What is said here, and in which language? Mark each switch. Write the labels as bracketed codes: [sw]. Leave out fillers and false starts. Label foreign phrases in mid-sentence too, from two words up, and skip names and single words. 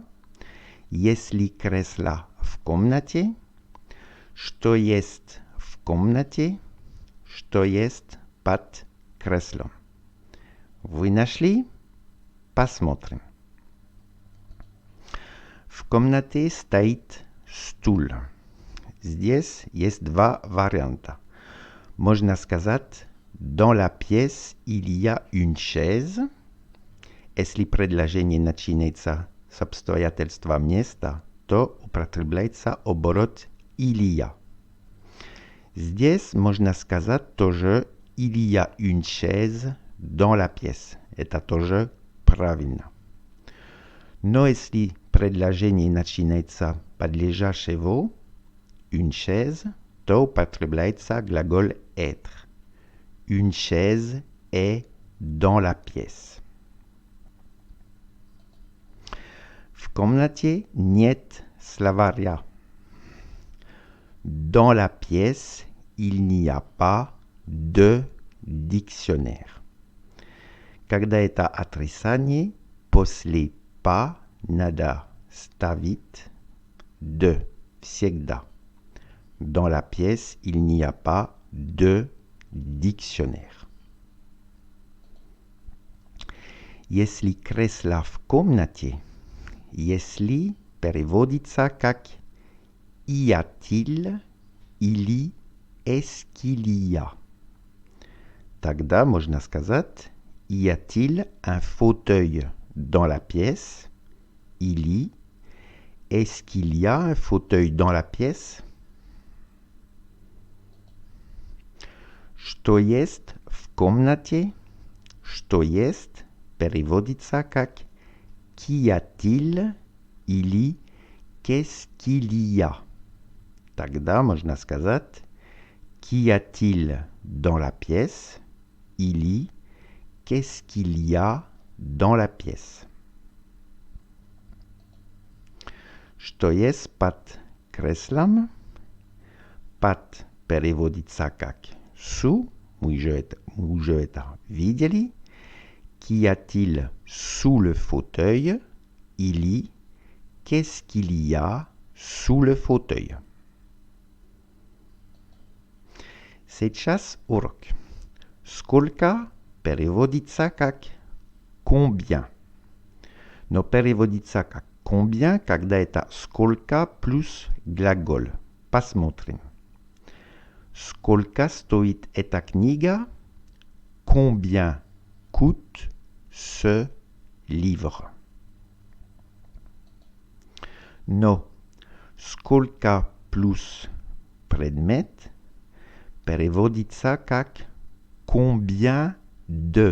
[ru] Если кресло в комнате, что есть в комнате, что есть под креслом. Вы нашли? Посмотрим. В комнате стоит стул. Здесь есть два варианта. Можно сказать, [fr] dans la pièce il y a une chaise. [ru] Если предложение начинается с обстоятельства места, то употребляется оборот [fr] il y a. [ru] Здесь можно сказать тоже [fr] il y a une chaise dans la pièce. [ru] Это тоже правильно. Но если предложение начинается подлежащего [fr] une chaise, [ru] то употребляется глагол être. [fr] Une chaise est dans la pièce. [ru] В комнате нет словаря. [fr] Dans la pièce, il n'y a pas de dictionnaire. [ru] Когда это отрицание, после «pas» надо ставить «de» всегда. [fr] Dans la pièce, il n'y a pas de dictionnaire. [ru] Если кресло в комнате, если переводится как [fr] «y a-t-il», [ru] или [fr] «est-ce qu'il y a». [ru] Тогда можно сказать [fr] «y a-t-il un fauteuil dans la pièce?» или «est-ce qu'il y a un fauteuil dans la pièce?» [ru] Что есть в комнате? Что есть переводится как [fr] «qu'y a-t-il?» или «qu'est-ce qu'il y a». [ru] Тогда можно сказать [fr] «qu'y a-t-il dans la pièce?» или «qu'est-ce qu'il y a dans la pièce?» [ru] Что есть под креслом? Под переводится как «sous», мы же это видели. [fr] «Qu'y a-t-il sous le fauteuil?» или «qu'est-ce qu'il y a sous le fauteuil?» [ru] Сейчас урок. Сколько переводится как «combien». Но переводится как «combien», когда это «сколько» плюс глагол. Посмотрим. Сколько стоит эта книга? [fr] Combien coûte ce livre? [ru] Но сколько плюс предмет переводится как [fr] combien de.